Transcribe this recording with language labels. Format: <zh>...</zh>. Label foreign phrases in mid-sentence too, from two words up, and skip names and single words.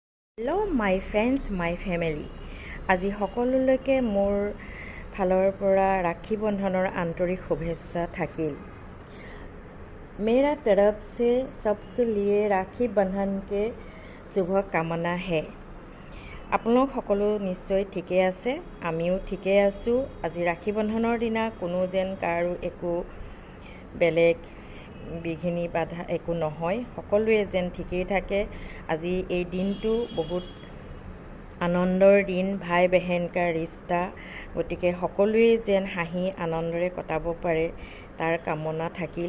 <en>hello my friends my family.</en> <as>আজি সকলোলৈকে মোৰ ফালৰ পৰা ৰাখী বন্ধনৰ আন্তৰিক শুভেচ্ছা থাকিল।</as> <hi>मेरा तरफ से सबके लिए राखी बंधन के शुभ कामना है।</hi> <as>আপোনালোক সকলো নিশ্চয় ঠিকে আছে, আমিও ঠিকে আছোঁ। আজি ৰাখী বন্ধনৰ দিনা কোনো যেন কাৰো একো বেলেগ বিঘিনি বাধা একো নহয়, সকলোৱে যেন ঠিকেই থাকে। আজি এই দিনটো বহুত আনন্দৰ দিন,</as> <hi>भाई बहन का रिश्ता,</hi> <as>গতিকে সকলোৱে যেন হাঁহি আনন্দৰে কটাব পাৰে তাৰ কামনা থাকিল।</as>